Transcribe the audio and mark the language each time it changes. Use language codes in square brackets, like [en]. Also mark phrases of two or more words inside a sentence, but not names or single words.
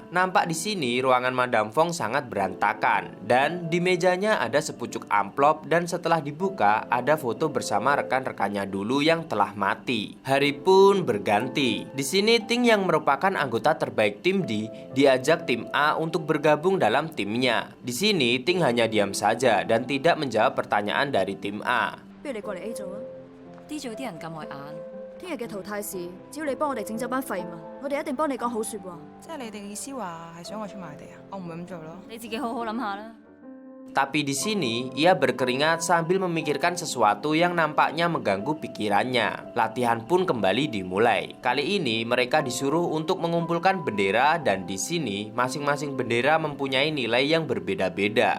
[id] Nampak di sini ruangan Madam Fong sangat berantakan dan di mejanya ada sepucuk amplop dan setelah dibuka ada foto bersama rekan-rekannya dulu yang telah mati. Hari pun berganti. Di sini Ting yang merupakan anggota terbaik tim D diajak tim A untuk bergabung dalam timnya. Di sini Ting hanya diam saja dan tidak menjawab pertanyaan dari tim A. [yue] 不如你過嚟 A 組啊 D 組啲人咁礙眼，聽日嘅淘汰試，只要你幫我哋整走班廢物，我哋一定幫你講好説話。即係你哋意思話係想我出賣地啊？我唔會咁做咯。你自己好好諗下啦。 [id] Tapi di sini ia berkeringat sambil memikirkan sesuatu yang nampaknya mengganggu pikirannya. Latihan pun kembali dimulai. Kali ini mereka disuruh untuk mengumpulkan bendera dan di sini masing-masing bendera mempunyai nilai yang berbeda-beda.